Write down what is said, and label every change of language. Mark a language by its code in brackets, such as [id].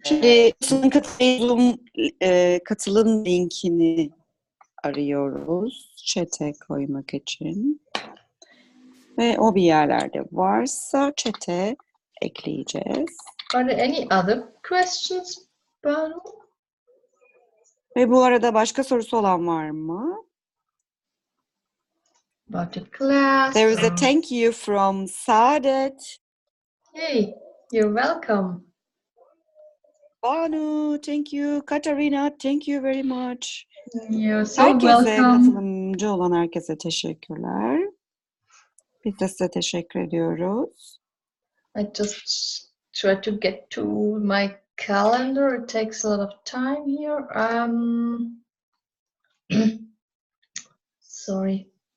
[tr] Şimdi Zoom katılım linkini arıyoruz chat'e koymak için. Ve o bir yerlerde varsa chat'e ekleyeceğiz. [en] Are there any other questions, Banu? [tr] Ve bu arada başka sorusu olan var mı? [en] About the class. There is a thank you from Saadet. Hey, you're welcome. Banu, thank you. Katharina, thank you very much. You're so [tr] Herkese, [en] welcome. [tr] katılımcı olan herkese teşekkürler. Biz de size teşekkür ediyoruz. [en] I just try to get to my calendar. It takes a lot of time here. Sorry.